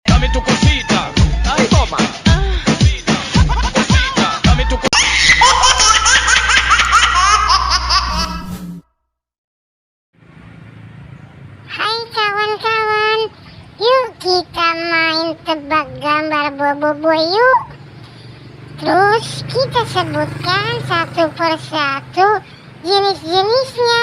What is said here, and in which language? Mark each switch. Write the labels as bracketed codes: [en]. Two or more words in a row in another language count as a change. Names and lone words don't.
[es] dame tu cosita. Ay, toma. Cosita, dame tu [id] Hai kawan-kawan, yuk kita main tebak gambar Boboiboy yuk. Terus kita sebutkan satu persatu jenis-jenisnya.